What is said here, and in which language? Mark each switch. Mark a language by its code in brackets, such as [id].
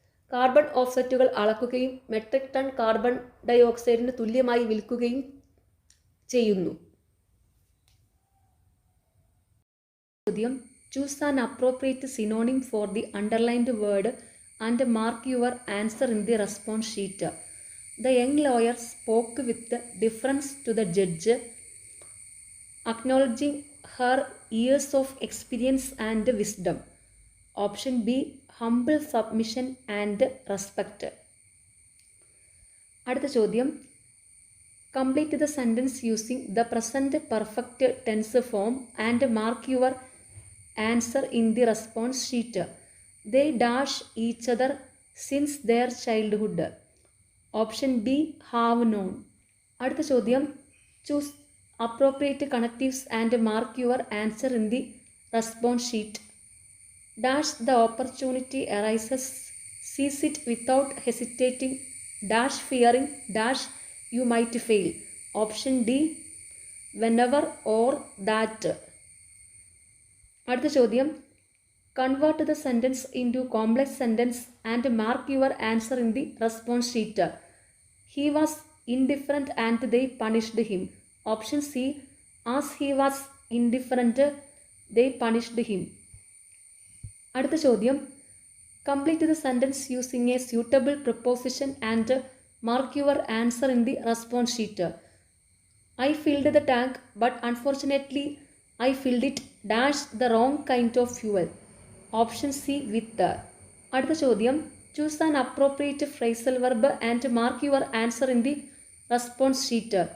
[ml] Carbon ഓഫ്സെറ്റുകൾ അളക്കുകയും metric ton carbon ഡയോക്സൈഡിന് തുല്യമായി വിൽക്കുകയും ചെയ്യുന്നു. ചോദ്യം, [en] Choose an appropriate synonym for the underlined word and mark your answer in the response sheet. The young lawyer spoke with deference to the judge, acknowledging her years of experience and wisdom. Option B, humble submission and respect. [ml] അടുത്ത ചോദ്യം, [en] Complete the sentence using the present perfect tense form and mark your answer in the response sheet. They dash each other since their childhood. Option B have known. [ml] അടുത്ത ചോദ്യം [en] Choose appropriate connectives and mark your answer in the response sheet. Dash the opportunity arises, seize it without hesitating, dash fearing, dash you might fail. Option D whenever or that. [ml] അടുത്ത ചോദ്യം [en] Convert the sentence into complex sentence and mark your answer in the response sheet. He was indifferent and they punished him. Option C. As he was indifferent, they punished him. [ml] അടുത്ത ചോദ്യം [en] Complete the sentence using a suitable preposition and mark your answer in the response sheet. I filled the tank but unfortunately I filled it dash the wrong kind of fuel. Option C with. [ml] അടുത്ത ചോദ്യം [en] choose an appropriate phrasal verb and mark your answer in the response sheet.